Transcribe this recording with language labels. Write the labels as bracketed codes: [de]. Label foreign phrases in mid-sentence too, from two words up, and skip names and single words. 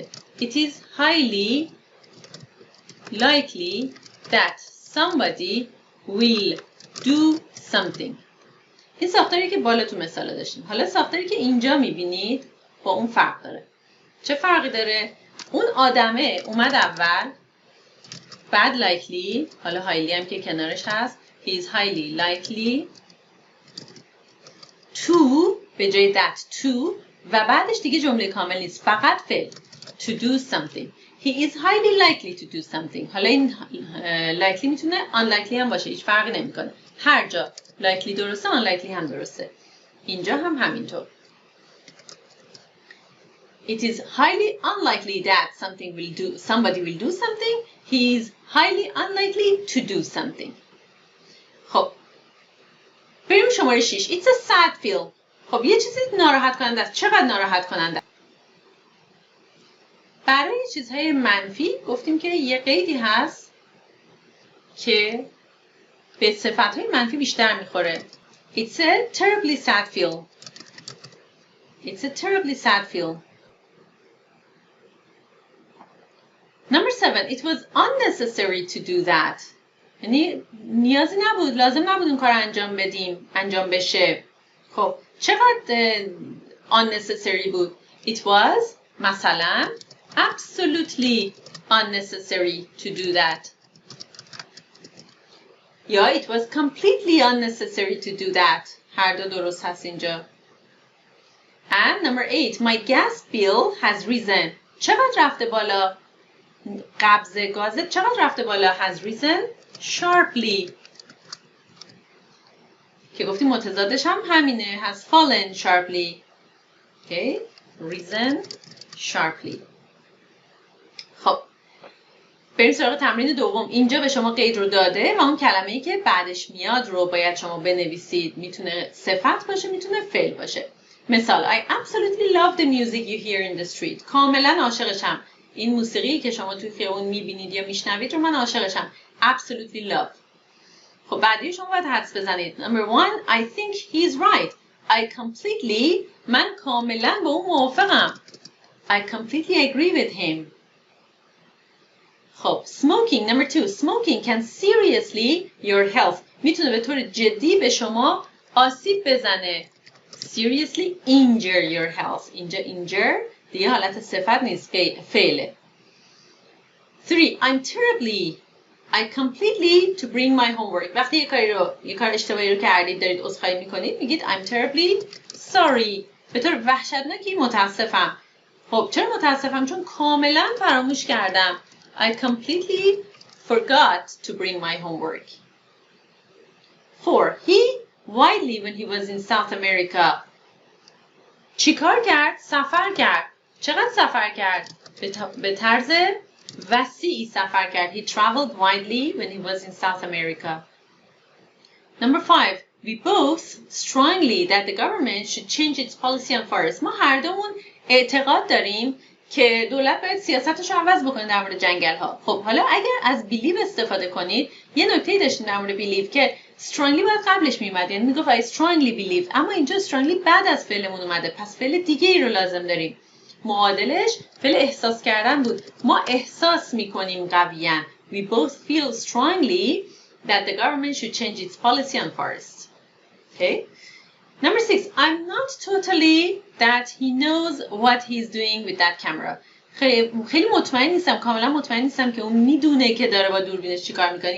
[en] It is highly likely that somebody will do something. [fa] این ساختاری که بالا تو مثال داشتیم. حالا ساختاری که اینجا میبینید با اون فرق داره. چه فرقی داره؟ اون آدمه اومد اول بعد likely، حالا highly هم که کنارش هست [en] he is highly likely to [fa] به جای [en] that to [fa] و بعدش دیگه جمله کامل نیست فقط فعل to do something. [en] He is highly likely to do something. [fa] حالا این likely میتونه unlikely هم باشه، هیچ فرقی نمیکنه. هر جا likely درسته unlikely هم درسته. اینجا هم همینطور. [en] It is highly unlikely that somebody will do something. He is highly unlikely to do something. [fa] خب بریم شماره 6. [en] It's a sad feel. [fa] خب یه چیزی ناراحت کننده است. چقدر ناراحت کننده؟ برای چیزهای منفی گفتیم که یه قیدی هست که به صفتهای منفی بیشتر میخوره. [en] It's a terribly sad feel. It's a terribly sad feel. Number 7. It was unnecessary to do that. [fa] یعنی نیازی نبود، لازم نبود اون کار انجام بشه. خب چقدر unnecessary بود؟ [en] It was مثلا absolutely unnecessary to do that. یا it was completely unnecessary to do that. [fa] هر دو درست هست اینجا. [en] And number 8. My gas bill has risen. [fa] چقدر رفته بالا؟ قبض گازت چقدر رفته بالا؟ [en] has risen sharply. [fa] که گفتیم متضادش هم همینه. [en] has fallen sharply. Okay. risen sharply. [fa] خب بریم سراغ تمرین دوم. اینجا به شما قید رو داده و اون کلمه‌ای که بعدش میاد رو باید شما بنویسید. میتونه صفت باشه، میتونه فعل باشه. [en] مثال I absolutely love the music you hear in the street. [fa] کاملا عاشقشم. این موسیقی که شما توی خیابون میبینید یا میشنوید رو من عاشقشم. [en] Absolutely love. [fa] خب بعدی شما باید حدس بزنید. [en] Number 1 I think he's right. I completely [fa] من کاملا با اون موافقم. [en] I completely agree with him. [fa] خب smoking. [en] Number 2 smoking can seriously your health. [fa] میتونه به طور جدی به شما آسیب بزنه. [en] Seriously injure your health. [fa] اینجا injure دیگه حالت صفت نیست، فعله. [en] 3 I'm terribly I completely to bring my homework. [fa] وقتی یه کار اشتباهی رو کردید دارید عذرخواهی میکنید میگید [en] I'm terribly sorry. [fa] به طور وحشتناکی متاسفم. خب چرا متاسفم؟ چون کاملا فراموش کردم. [en] I completely forgot to bring my homework. 4 He widely when he was in South America. [fa] چیکار کرد؟ سفر کرد. چقدر سفر کرد؟ به طرز وسیعی سفر کرد. [en] He traveled widely when he was in South America. Number 5. We both strongly that the government should change its policy on forests. [fa] ما هر دومون اعتقاد داریم که دولت باید سیاستش رو عوض بکنه در مورد جنگل ها. خب حالا اگر از believe استفاده کنید، یه نکته داشتیم در مورد believe که strongly باید قبلش میومد، یعنی میگفت [en] I strongly believe، [fa] اما اینجا strongly بعد از فعلمون اومده، پس فعل دیگه ای رو لازم داریم. معادلش فعل احساس کردن بود. ما احساس میکنیم قویاً. [en] We both feel strongly that the government should change its policy on forests. Okay. Number 6, I'm not totally that he knows what he's doing with that camera. [fa] خیلی مطمئن نیستم، کاملا مطمئن نیستم که اون میدونه که داره با دوربینش چیکار میکنه.